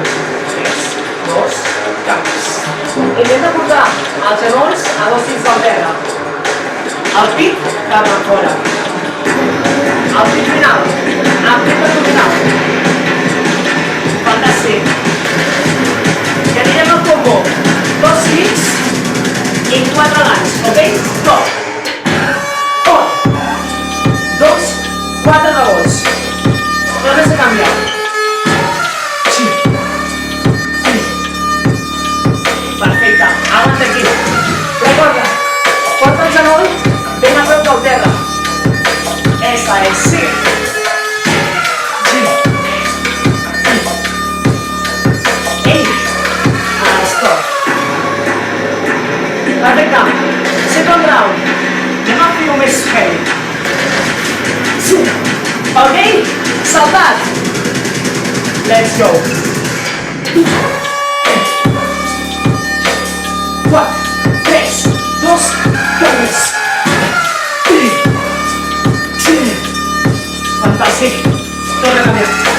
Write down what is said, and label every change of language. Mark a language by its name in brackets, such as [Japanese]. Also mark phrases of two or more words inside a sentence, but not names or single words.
[Catalan] 3, 2, canvies. Intenta portar els genolls a 2 dits del terra. El pit cap a fora. El pit final. El pit abdominal. Fantàstic. I anirem al combo. 2 kicks i 4 lunge, ok? Go! 1, 2, 4 rebots. Tornes a canviar. Perfecte, aguanta aquí. Recorda, porta el genoll ben a prop del terra. Esa és, sí. Ei, stop. Perfecte, [English] second round. [Catalan] Anem a fer-ho més heavy. Ok? Saltat. [English] Let's go. [Catalan] 4, 3, 2, canvis. Fantàstic. Torna a canviar.